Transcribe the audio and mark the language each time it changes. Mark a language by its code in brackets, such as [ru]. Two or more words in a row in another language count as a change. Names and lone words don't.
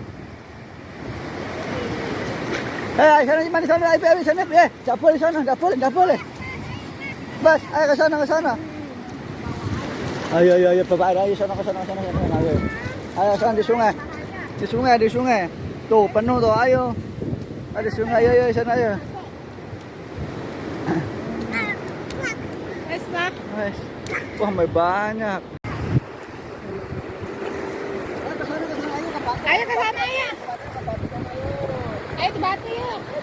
[id] Sana mana sana, ayo sana, tak boleh sana, tak boleh. Bas, ayo ke sana. Ayo, bapak ayo sana. Ayo sana di sungai. Tuh, penuh tuh, ayo. Ada sungai, ayo sana ayo. [jv] Wes lah. Wes. Wah, banyak. [id] Ayo ke sana ya. Ayo ke batu ya.